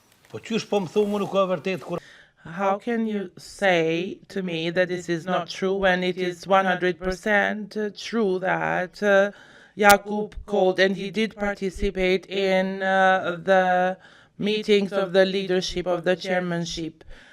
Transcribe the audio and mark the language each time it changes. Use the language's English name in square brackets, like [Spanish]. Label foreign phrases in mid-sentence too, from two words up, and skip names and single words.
[Albanian] Po qysh po më thumë nuk ka vërtet kur [English] How can you say to me that this is not true when it is 100% true that Jakub called and he did participate in the meetings of the leadership of the chairmanship?